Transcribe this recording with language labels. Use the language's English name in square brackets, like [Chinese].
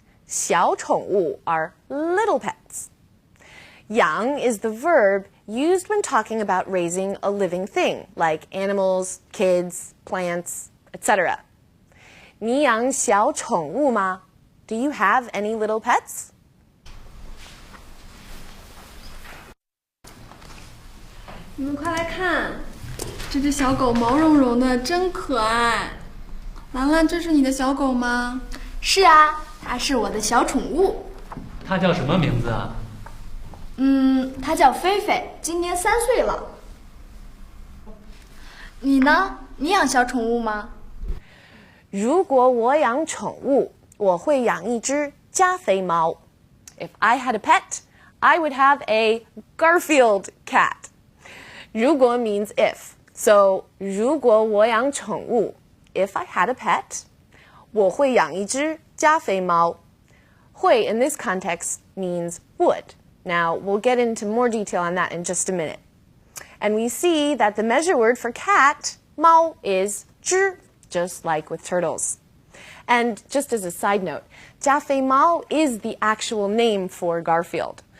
[English] 小宠物 are little pets. 养 is the verb used when talking about raising a living thing, like animals, kids, plants, etc. [Chinese] 你养小宠物吗? [English] Do you have any little pets? [Chinese] 你们快来看，这只小狗毛茸茸的，真可爱。兰兰，这是你的小狗吗？是啊，它是我的小宠物。它叫什么名字啊？它叫菲菲，今年3岁了。你呢？你养小宠物吗？如果我养宠物，我会养一只加菲猫。 [English] If I had a pet, I would have a Garfield cat. 如果 means if. So, [Chinese] 如果我养宠物 [English] if I had a pet, [Chinese] 我会养一只加菲猫。 [English] 会 in this context means would. Now, we'll get into more detail on that in just a minute. And we see that the measure word for cat, 猫, is 只, just like with turtles. And just as a side note, 加菲猫 is the actual name for Garfield.